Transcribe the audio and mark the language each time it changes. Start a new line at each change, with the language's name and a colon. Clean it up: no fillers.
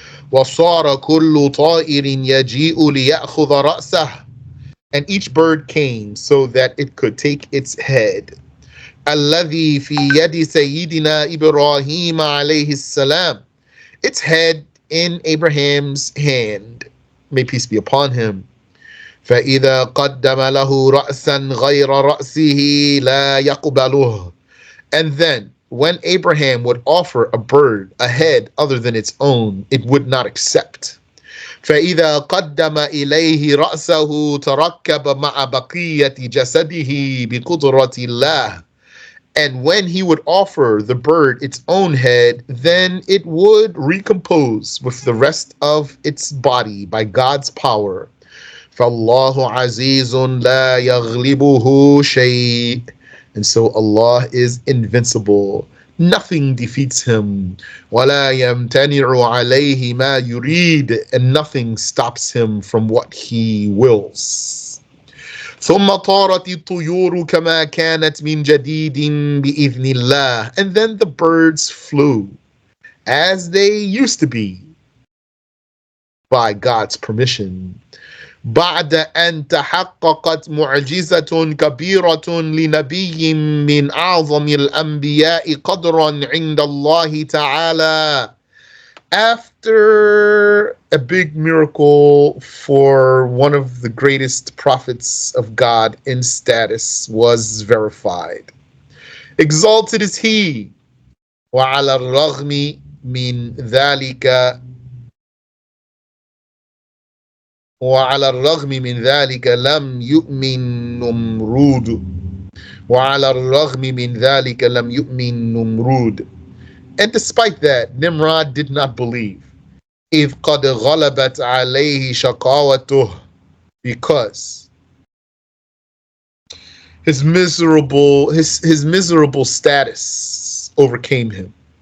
Arabic: وَصَارَ كُلُّ طَائِرٍ يَجِيءُ لِيَأْخُذَ رَأْسَهُ.
English: And each bird came so that it could take its head.
Arabic: الَّذِي فِي يَدِ سَيِّدِنَا إِبْرَاهِيمَ عَلَيْهِ السَّلَامُ.
English: Its head in Abraham's hand. May peace be upon him.
Arabic: فإذا قدم له رأسا غير رأسه لا يقبله.
English: And then, when Abraham would offer a bird a head other than its own, it would not accept.
Arabic: فإذا قدم إليه رأسه تركب مع بقية جسده بقدرة الله.
English: And when he would offer the bird its own head, then it would recompose with the rest of its body by God's power.
Arabic: فَاللَّهُ عَزِيزٌ لَا يَغْلِبُهُ شَيْءٌ.
English: And so Allah is invincible. Nothing defeats him.
Arabic: وَلَا يَمْتَنِعُ عَلَيْهِ مَا يُرِيدُ.
English: And nothing stops him from what he wills.
Arabic: ثُمَّ طَارَتِ الطُّيُورُ كَمَا كَانَتْ مِنْ جَدِيدٍ بِإِذْنِ اللَّهِ.
English: And then the birds flew as they used to be by God's permission.
Arabic: بعد أن تحققت معجزة كبيرة لنبي من أعظم الأنبياء قدرا عند الله تعالى.
English: After a big miracle for one of the greatest prophets of God in status was verified. Exalted is he.
Arabic: وعلى الرغم من ذلك وعلى الرغم من ذلك لم يؤمن نمرود. وعلى الرغم من ذلك لم يؤمن نمرود.
English: And despite that, Nimrod did not believe.
Arabic: إذ قد غلبت عليه شقاوته.
English: Because his miserable status overcame him.